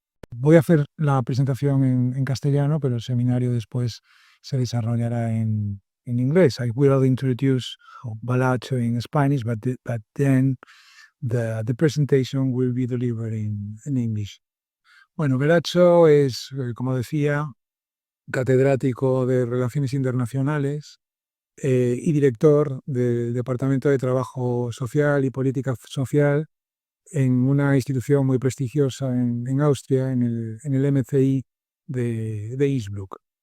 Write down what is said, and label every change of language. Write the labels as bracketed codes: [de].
[es] voy a hacer la presentación en castellano, pero el seminario después se desarrollará en inglés. [en] I will introduce Belachew in Spanish, but then the presentation will be delivered in English. [es] Bueno, Belachew es, como decía, catedrático de Relaciones Internacionales y director del Departamento de Trabajo Social y Política Social en una institución muy prestigiosa en Austria, en el MCI de Innsbruck.